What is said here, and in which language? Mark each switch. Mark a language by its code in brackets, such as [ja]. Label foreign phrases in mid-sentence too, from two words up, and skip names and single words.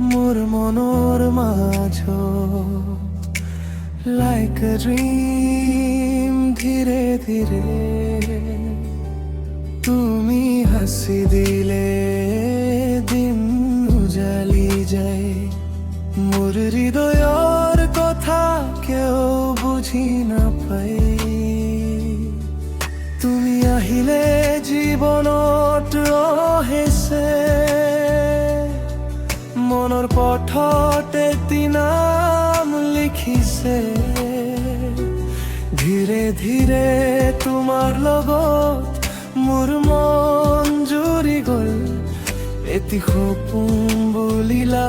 [as] মোর মনৰ মাঝ [en] like a dream [as] ধীরে ধীরে তুমি হাসি দিলে দিন উজালি যায় মোর হৃদয়ৰ কথা কেউ বুঝি নাপায় তুমি আহিলে জীৱনত ৰহেছে মনৰ পথত এটি নাম লিখিছে ধীৰে ধীৰে তোমাৰ লগত মোৰ মন জুৰি গ'ল এটি সপোন বুলি